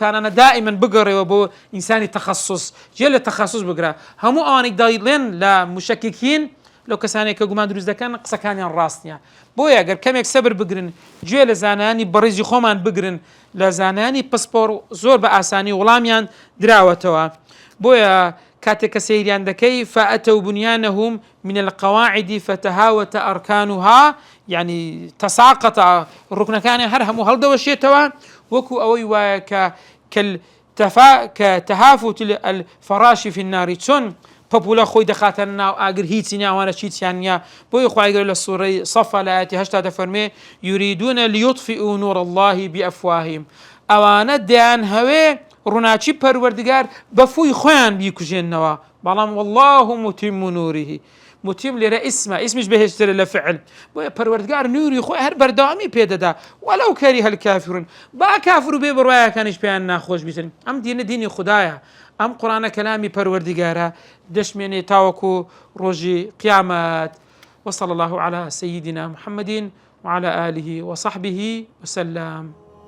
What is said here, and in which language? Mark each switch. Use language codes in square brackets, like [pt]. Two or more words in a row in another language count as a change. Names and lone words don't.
[ckb] تانانە دائیمەن بگەڕێەوە بۆ ئینسانی تەخەسوس جێ لە تەخەسوس بگرە هەموو ئەوانەی دەیڵێن لە مشەککین لەو کەسانێک کە گومان دروست دەکەن قسەکانیان ڕاست نییە بۆیە ئەگەر کەمێک سەبر بگرن گوێ لە زانانی بەڕێزی خۆمان بگرن لە زانانی پسپۆر زۆر بە ئاسانی وەڵامیان دراوەتەوە بۆیە کاتێک کە سەیریان دەکەی [ar] فأتوا بنيانهم من القواعد فتهاوت أركانها يعني تساقط [ckb] ڕوکنەکانی هەر هەموو هەڵدەوەشێتەوە وەکو ئەوەی وایە [ar] كتهافت الفراش في النار [ckb] چۆن پەپولە خۆی دەخاتە ناو ئاگر هیچی ناوانە چیتیان نییە بۆی خوای گەورە لە سوورەی سەفا لە ئاەتی 8 دەفەرمێ [ar] یوریدون لیطفئوا نور الله بأفواههم [ckb] ئەوانە دەیان هەوێ ڕووناچی پەروەردگار بە فووی خۆیان بیکوژێنەوە بەڵام [ar] والله متم نوره [ckb] متم لێرە ئیسمیش بەهێشترە لە فعل بۆیە پەروەردگار نوری خۆی هەر بەردەوامی پێدەدا [ar] وەلەو کەریه الکافرون [ckb] با کافر و بێ بڕوایەکانیش پێیان ناخۆش بیتن ئەم دینە دینی خوددایە ئەم قورئانە کەلامی پەروەردگارە دەشمێنێ تاوەکو ڕۆژی قیامەت [ar] وصلى الله على سيدنا محمد وعلى آله وصحبه وسلم